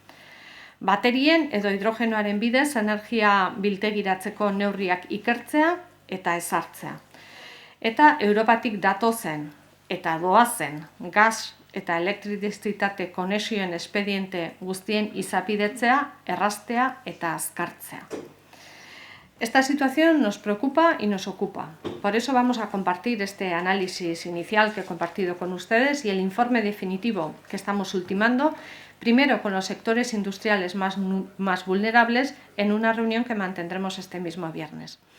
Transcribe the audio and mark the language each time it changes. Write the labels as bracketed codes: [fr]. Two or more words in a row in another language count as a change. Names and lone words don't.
[eu] Baterien edo hidrogenoaren bidez energia biltegiratzeko neurriak ikertzea eta ezartzea. Eta Europatik datozen eta doazen gas eta elektrizitate konexioen espediente guztien izapidetzea, erraztea eta azkartzea. [es] Esta situación nos preocupa y nos ocupa. Por eso vamos a compartir este análisis inicial que he compartido con ustedes y el informe definitivo que estamos ultimando, primero con los sectores industriales más vulnerables, en una reunión que mantendremos este mismo viernes.